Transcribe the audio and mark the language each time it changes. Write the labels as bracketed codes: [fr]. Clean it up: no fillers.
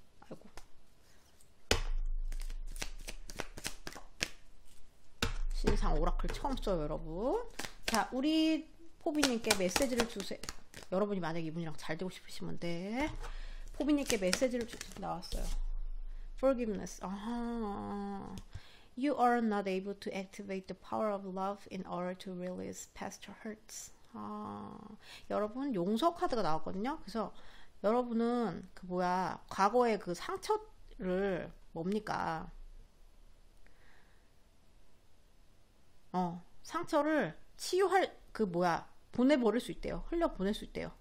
[ko] 아이고, 신상 오라클 처음 써요, 여러분. 자, 우리 포비님께 메시지를 주세요. 여러분이 만약에 이분이랑 잘 되고 싶으시면 돼. 포비님께 메시지를 나왔어요. [en] Forgiveness. 아하. You are not able to activate the power of love in order to release past hurts. [ko] 아, 여러분 용서 카드가 나왔거든요. 그래서 여러분은 그 뭐야, 과거의 그 상처를 뭡니까? 상처를 치유할 그 뭐야, 보내버릴 수 있대요. 흘려 보낼 수 있대요.